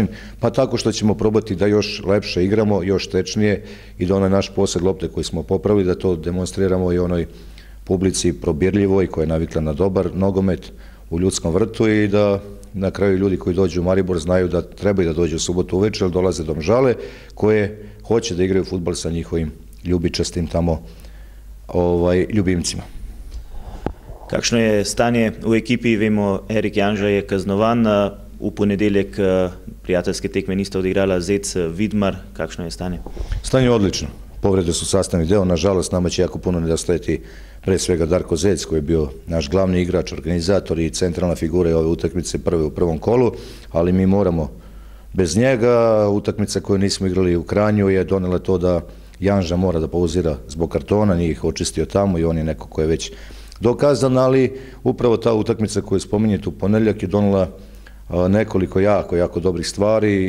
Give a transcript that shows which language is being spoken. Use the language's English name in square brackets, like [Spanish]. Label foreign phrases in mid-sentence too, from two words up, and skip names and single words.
[Serbian] Pa tako što ćemo probati da još lepše igramo, još tečnije i da onaj naš posed lopte koji smo popravili, da to demonstriramo i onoj publici probirljivoj koja je navikla na dobar nogomet u Ljudskom vrtu i da na kraju ljudi koji dođu u Maribor znaju da trebaju da dođu u subotu uveče, jer dolaze Domžale koje hoće da igraju fudbal sa njihovim ljubičastim tamo ljubimcima. [Slovenian] Kakšno je stanje v ekipi? Vemo, Erik Janža je kaznovan. V ponedeljek prijateljske tekme niste odigrala Zec, Vidmar. Kakšno je stanje? [Serbian] Stanje je odlično. Povrede su sastavni deo. Nažalost, nama će jako puno nedostajati pre svega Darko Zec, koji je bio naš glavni igrač, organizator i centralna figura ove utakmice prve u prvom kolu, ali mi moramo bez njega. Utakmica koju nismo igrali u Kranju je donela to da Janža mora da pauzira zbog kartona, nije ih očistio tamo i on je neko ko je već dokazan, ali upravo ta utakmica koju spominjete u ponedeljak je donela nekoliko jako dobrih stvari.